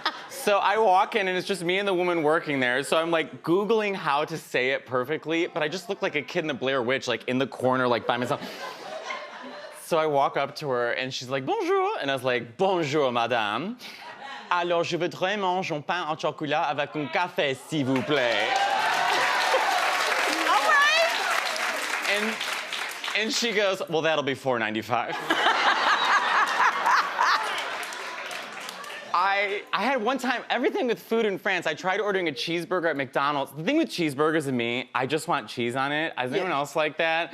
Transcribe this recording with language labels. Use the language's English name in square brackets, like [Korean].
[English] So I walk in and it's just me and the woman working there. So I'm like Googling how to say it perfectly, but I just look like a kid in the Blair Witch, like in the corner, like by myself. So I walk up to her and she's like, bonjour. And I was like, [French] bonjour, madame. Alors, je voudrais manger un pain au chocolat avec un café, s'il vous plaît. [English] All right. And she goes, well, that'll be $4.95. I had one time, everything with food in France, I tried ordering a cheeseburger at McDonald's. The thing with cheeseburgers and me, I just want cheese on it. Is anyone else like that?